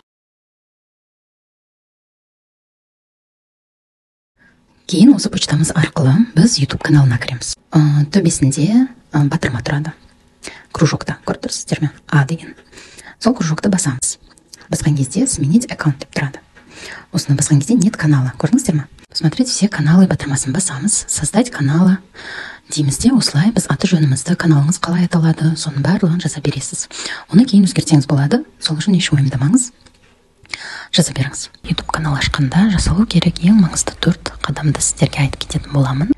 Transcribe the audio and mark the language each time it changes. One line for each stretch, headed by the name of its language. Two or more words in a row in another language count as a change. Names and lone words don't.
Kazakh: Кейін осы почтамыз арқылы біз YouTube каналына кіреміз. Төбесінде батырма тұрады. Кружокта, көріп тұрсыздар ме? А деген. Сол кружокты басамыз. Басқан кезде
Russian: сменить аккаунт
Kazakh: деп тұрады. Осыны басқан кезде
Russian: нет канала.
Kazakh: Көрдіңіздер ме?
Russian: Посмотреть все каналы
Kazakh: батырмасын басамыз.
Russian: Создать каналы
Kazakh: дейміз де, осылай біз аты жөнімізді, каналыңыз қалай аталады, соның барлығын жаза бересіз. Оны кейін өзгертсеңіз болады. Сол үшін еш уайымдамаңыз. Жаза беріңіз. YouTube канал ашқанда жасалу керек ең маңызды 4 қадамды сіздерге айтып кететін боламын.